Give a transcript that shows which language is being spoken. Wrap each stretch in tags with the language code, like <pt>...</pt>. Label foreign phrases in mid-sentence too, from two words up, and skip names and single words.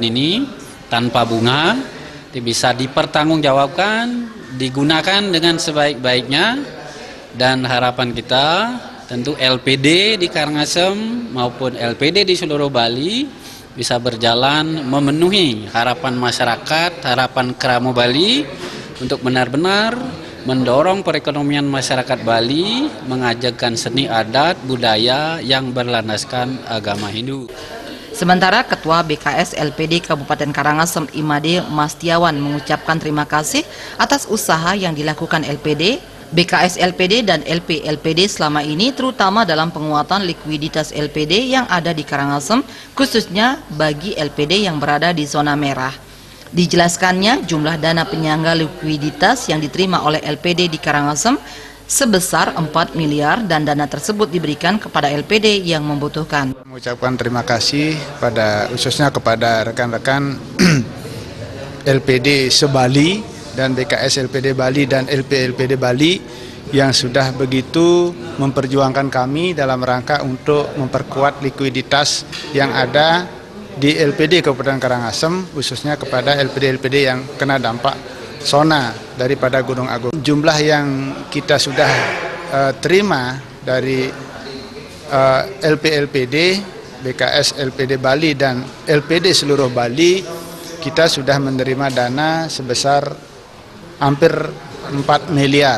<id>ini tanpa bunga, bisa dipertanggungjawabkan, digunakan dengan sebaik-baiknya, dan harapan kita tentu LPD di Karangasem maupun LPD di seluruh Bali bisa berjalan memenuhi harapan masyarakat, harapan Keramo Bali untuk benar-benar mendorong perekonomian masyarakat Bali, mengajarkan seni adat budaya yang berlandaskan agama Hindu. Sementara Ketua BKS LPD Kabupaten Karangasem Imade Mastiawan mengucapkan terima kasih atas usaha yang dilakukan LPD, BKS LPD dan LP LPD selama ini terutama dalam penguatan likuiditas LPD yang ada di Karangasem khususnya bagi LPD yang berada di zona merah. Dijelaskannya jumlah dana penyangga likuiditas yang diterima oleh LPD di Karangasem sebesar 4 miliar dan dana tersebut diberikan kepada LPD yang membutuhkan. Mengucapkan terima kasih khususnya kepada rekan-rekan LPD se-Bali dan BKS LPD Bali dan LP LPD Bali yang sudah begitu memperjuangkan kami dalam rangka untuk memperkuat likuiditas yang ada di LPD Kabupaten Karangasem, khususnya kepada LPD-LPD yang kena dampak zona daripada Gunung Agung. Jumlah yang kita sudah terima dari LP-LPD, BKS LPD Bali dan LPD seluruh Bali, kita sudah menerima dana sebesar hampir 4 miliar.</id>